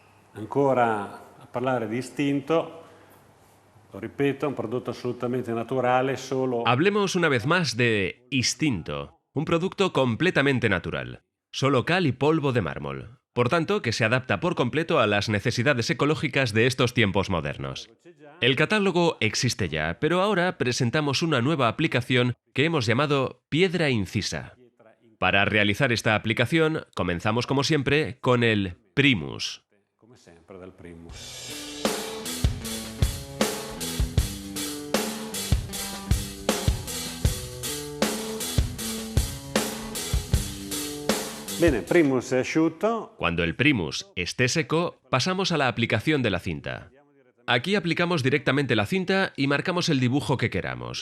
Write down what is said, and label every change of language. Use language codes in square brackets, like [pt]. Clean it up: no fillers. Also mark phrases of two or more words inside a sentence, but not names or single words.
[it] Ancora a parlare di istinto, lo ripeto, [es] un producto absolutamente [it] naturale, solo... [es] Hablemos una vez más de Instinto, un producto completamente natural, solo cal y polvo de mármol. Por tanto, que se adapta por completo a las necesidades ecológicas de estos tiempos modernos. El catálogo existe ya, pero ahora presentamos una nueva aplicación que hemos llamado Piedra Incisa. Para realizar esta aplicación, comenzamos como siempre con el Primus. [it] Come sempre dal Primus. Bene, Primus è asciutto. [es] Cuando el Primus esté seco, pasamos a la aplicación de la cinta. Aquí aplicamos directamente la cinta y marcamos el dibujo que queramos.